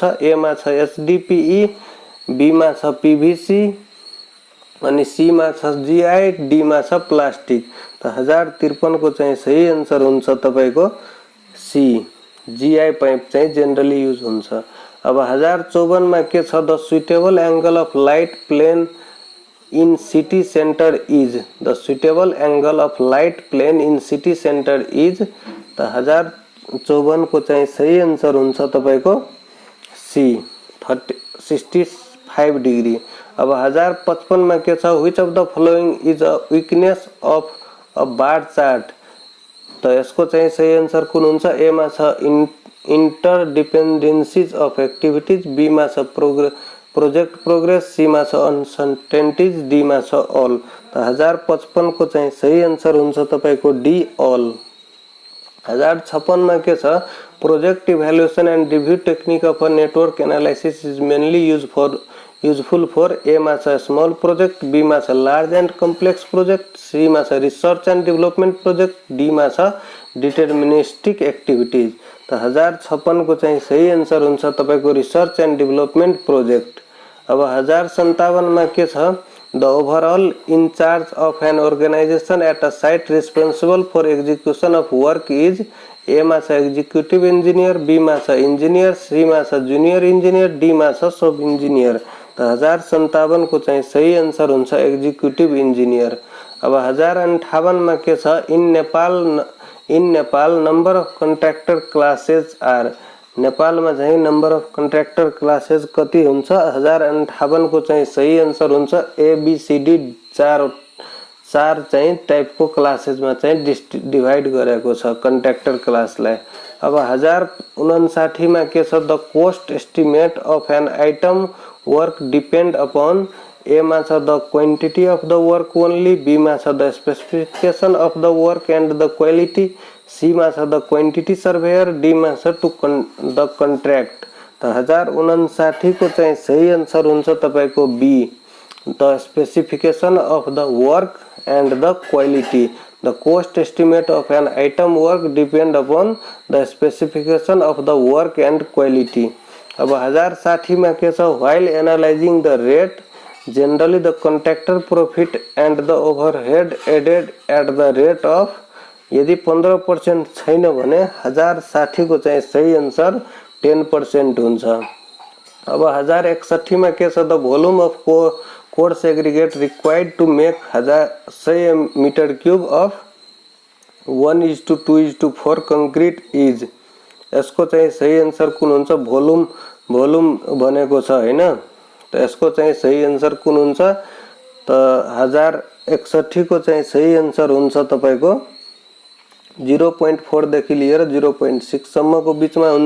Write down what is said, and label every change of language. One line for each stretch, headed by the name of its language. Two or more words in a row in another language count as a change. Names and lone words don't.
Nepali: ए मा छ एचडीपीई, बी मा छ पीवीसी अनि सी मा छ जीआई, डी मा छ प्लास्टिक। त 1053 को चाहिँ सही आन्सर हुन्छ तपाईको सी,
English: GI pipe
Nepali: चाहिँ
English: generally use
Nepali: हुन्छ। अब 1054 मा के छ?
English: The suitable angle of light plane in city centre is, the suitable angle of light plane in city centre is.
Nepali: त 1054 को चाहिँ सही आन्सर हुन्छ तपाईको सी, 65 डिग्री। अब 1055 मा के छ?
English: Which of the following is a weakness of a bar chart?
Nepali: त यसको चाहिँ सही आन्सर कुन हुन्छ? ए मा छ
English: interdependencies of activities,
Nepali: बी मा छ
English: project progress,
Nepali: सी मा छ अनसर्टेनिटीज, डी मा छ ऑल। त 1055 को चाहिँ सही आन्सर हुन्छ तपाईको डी, ऑल। 1056 मा के छ?
English: Project evaluation and review technique of a network analysis is mainly useful for.
Nepali: ए मा छ
English: small project,
Nepali: बी मा छ
English: large and complex project,
Nepali: सी मा छ
English: research and development project,
Nepali: डी मा छ
English: deterministic activities.
Nepali: त 1056 को चाहिँ सही आन्सर हुन्छ तपाईको
English: research and development project.
Nepali: अब 1057 मा के छ?
English: The overall in-charge of an organisation at a site responsible for execution of work is.
Nepali: ए मा छ
English: executive engineer,
Nepali: बी मा छ इंजीनियर, सी मा छ
English: junior engineer,
Nepali: डी मा छ
English: sub engineer.
Nepali: त 1057 को चाहिँ सही आन्सर हुन्छ
English: executive engineer.
Nepali: अब 1058 मा के छ?
English: In Nepal number of contractor classes are.
Nepali: नेपाल में चाहिँ
English: number of contractor classes
Nepali: कति हुन्छ? 1058 को चाहिँ सही आन्सर हुन्छ एबीसीडी, चार चाहिँ टाइप को क्लासेस में चाहिँ डिवाइड गरेको छ कन्ट्र्याक्टर क्लासलाई। अब 1059 में के छ?
English: The cost estimate of an item work depend upon.
Nepali: ए मा छ
English: the quantity of the work only,
Nepali: बी मा छ
English: the specification of the work and the quality,
Nepali: सी मा छ
English: the quantity surveyor,
Nepali: डी मा छ
English: the contract.
Nepali: त 1059 को चाहिँ सही आन्सर हुन्छ तपाईको बी,
English: the specification of the work and the quality. The cost estimate of an item work depend upon the specification of the work and quality.
Nepali: अब 1060 में के छ?
English: While analysing the rate generally the contractor profit and the overhead added at the rate of.
Nepali: यदि 15% छैन भने 1060 को चाहिँ सही आन्सर 10% हुन्छ। अब 1061 में के छ?
English: The volume of coarse aggregate required to make 100 metre cube of 1:2:4 concrete is.
Nepali: यसको चाहिँ सही आन्सर कुन हुन्छ? वोल्यूम भनेको छ हैन, त यसको चाहिँ सही आन्सर कुन हुन्छ? त 1061 को चाहिँ सही आन्सर हुन्छ तपाईको 0.4 देखि लिएर 0.6 सम्म को बीचमा हुन्छ।